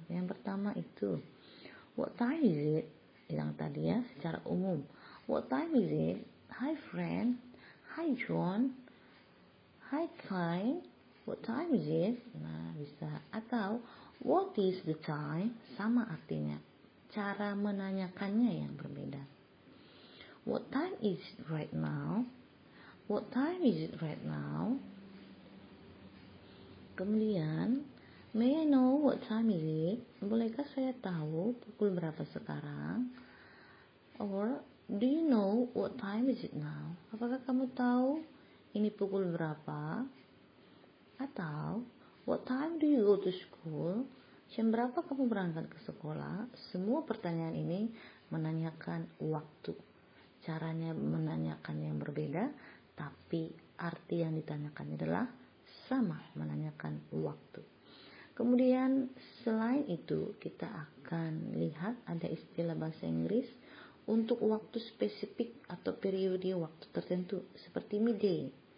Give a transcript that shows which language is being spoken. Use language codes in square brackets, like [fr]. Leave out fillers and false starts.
[id] Yang pertama itu [en] what time is it? [id] Yang tadi ya secara umum. [en] What time is it? Hi friend. Hi John. Hi Klein. What time is it? [id] Nah, bisa. Atau [en] what is the time? [id] Sama artinya. Cara menanyakannya yang berbeda. [en] What time is it right now? What time is it right now? [id] Kemudian, [en] may I know what time is it? [id] Bolehkah saya tahu pukul berapa sekarang? [en] Or, do you know what time is it now? [id] Apakah kamu tahu ini pukul berapa? Atau [en] what time do you go to school? [id] Jam berapa kamu berangkat ke sekolah? Semua pertanyaan ini menanyakan waktu. Caranya menanyakan yang berbeda, tapi arti yang ditanyakan adalah sama, menanyakan waktu. Kemudian selain itu kita akan lihat ada istilah bahasa Inggris untuk waktu spesifik atau periode waktu tertentu seperti midday.